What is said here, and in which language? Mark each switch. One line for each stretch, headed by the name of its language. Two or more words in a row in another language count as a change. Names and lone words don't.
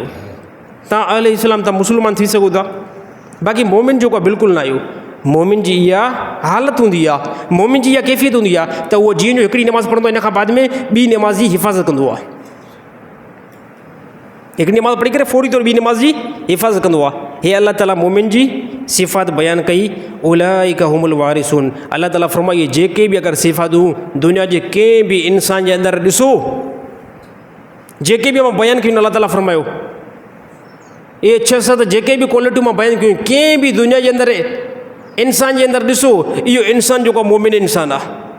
Sindhi: तव्हां अहले इस्लाम तव्हां मुस्लमान थी सघो था, बाक़ी मोमिन जेको आहे बिल्कुलु न आहियो। मोमिन जी इहा हालत हूंदी आहे, मोमिन जी इहा कैफ़ियत हूंदी आहे त उहो जीअं जो हिकिड़ी नमाज़ पढ़ंदो आहे, इन खां बाद में ॿी नमाज़ जी हिफ़ाज़त कंदो आहे। हिकिड़ी नमाज़ पढ़ी करे फौरी तौरु ॿी नमाज़ जी हिफ़ाज़त कंदो आहे। हे अलाह ताला मोमिन जी सिफ़ात बयानु कई,
Arabic: أولئك هم الوارثون.
Sindhi: अलाह ताला फरमाइए जेके बि अगरि सिफ़ातूं दुनिया जे कंहिं बि इंसान जे अंदरि ॾिसो, जेके बि मां बयानु कयूं, अलाह ताला फरमायो इहे 6-7 जेके बि क्वालिटियूं मां बयानु कयूं, कंहिं बि दुनिया जे अंदरि इंसान जे अंदरि ॾिसो, इहो इंसान जेको मोमिन इंसान आहे।